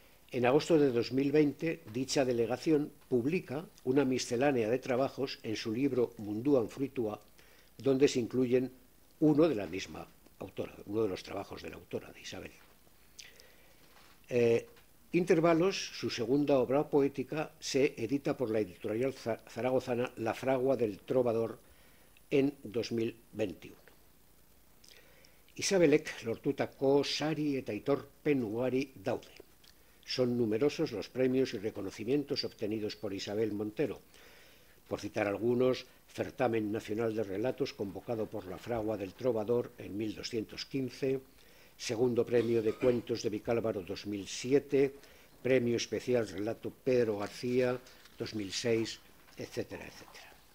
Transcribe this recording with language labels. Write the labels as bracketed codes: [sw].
[es] En agosto de 2020, dicha delegación publica una miscelánea de trabajos en su libro Munduan Fruitua, donde se incluyen uno de la misma autora, uno de los trabajos de la autora, de Isabel. Intervalos, su segunda obra poética, se edita por la editorial zaragozana La Fragua del Trovador en 2021. [eu] Isabelek lortutako sari eta aitorpen ugari daude. [es] Son numerosos los premios y reconocimientos obtenidos por Isabel Montero. Por citar algunos, Certamen Nacional de Relatos convocado por La Fragua del Trovador en 1215, Segundo Premio de Cuentos de Vicálvaro 2007, Premio Especial Relato Pedro García 2006, etcétera, etcétera.